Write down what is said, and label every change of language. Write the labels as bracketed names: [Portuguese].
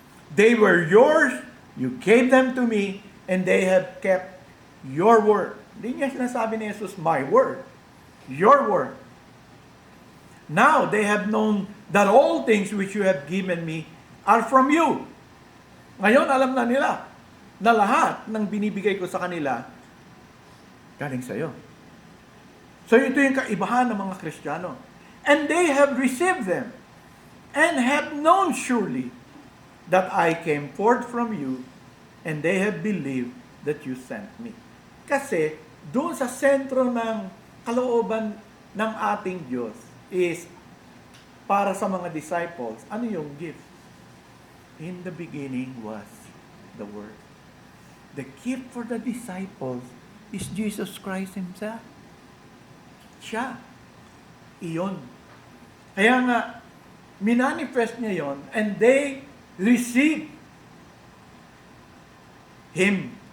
[English] They were yours, you gave them to me, and they have kept your word. [Filipino] Hindi niya sinasabi ni Jesus, [English] my word. Your word. Now they have known that all things which you have given me are from you. [Filipino] Ngayon, alam na nila na lahat ng binibigay ko sa kanila galing sa iyo. So ito yung kaibahan ng mga Kristiyano. [English] And they have received them and have known surely that I came forth from you and they have believed that you sent me. [Filipino] Kasi doon sa sentro ng kalooban ng ating Diyos is para sa mga disciples, ano yung gift? [English] In the beginning was the Word. The gift for the disciples is Jesus Christ Himself. [Filipino] Siya. Iyon. Kaya nga, minanifest niya yon [English] and they receive Him.